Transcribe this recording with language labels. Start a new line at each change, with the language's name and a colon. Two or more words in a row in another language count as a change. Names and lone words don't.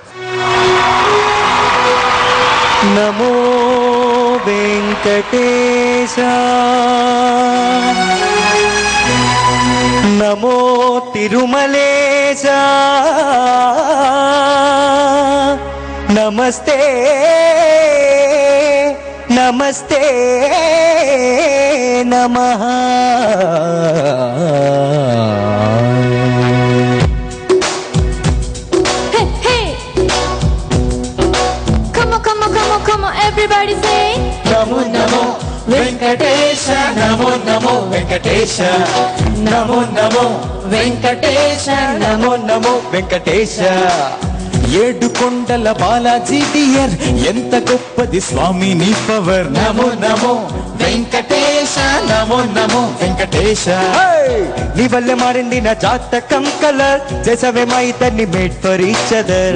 Sanskrit: నమో వెంకటేశ నమో తిరుమలేశ నమస్తే నమస్తే నమః.
English: Come on, everybody say
Sanskrit: Namo Namo Venkatesha, Namo Namo Venkatesha, Namo Namo Venkatesha, Namo Namo Venkatesha.
Telugu: ఏడు కొండల బాలాజీ డియర్ ఎంత గొప్పది స్వామి నీ పవర్.
Sanskrit: నమో నమో వెంకటేశ, నమో నమో వెంకటేశ.
Telugu: నీ వల్ల మారింది నా జాతకం కలర్, చేసవే మా ఇద్దరిని
English: made for each other.